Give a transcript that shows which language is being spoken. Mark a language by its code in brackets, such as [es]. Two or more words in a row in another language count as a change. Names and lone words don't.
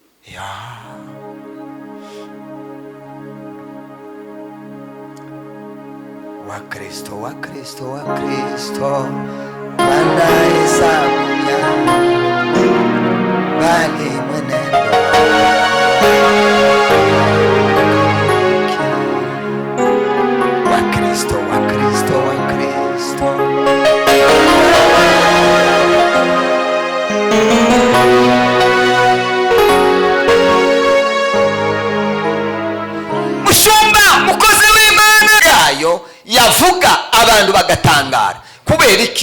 [sw] ya wa Kristo wanahesabuya bali mwenendo wa Kristo [rw] mushumba mukozi w'Imana yayo yavuga abantu bagatangara. Kubera iki?